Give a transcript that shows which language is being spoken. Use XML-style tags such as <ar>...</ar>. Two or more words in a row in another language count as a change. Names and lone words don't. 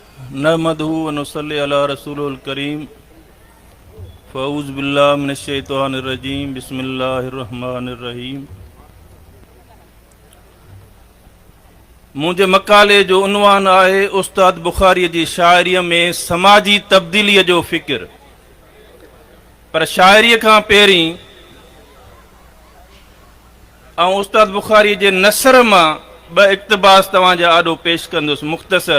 <ar>نحمده ونصلي على رسوله الكريم فأعوذ بالله من الشيطان الرجيم بسم الله الرحمن الرحيم.</ar> <sd>मुंहिंजे मकाले जो उनवान आहे उस्ताद बुखारीअ जी शाइरीअ में समाजी तब्दीलीअ जो फ़िक्र। पर शाइरीअ खां पहिरीं ऐं उस्ताद बुखारीअ जे नसर मां ॿ इक़्तिबास तव्हांजा आॾो पेश कंदुसि मुख़्तसर।</sd>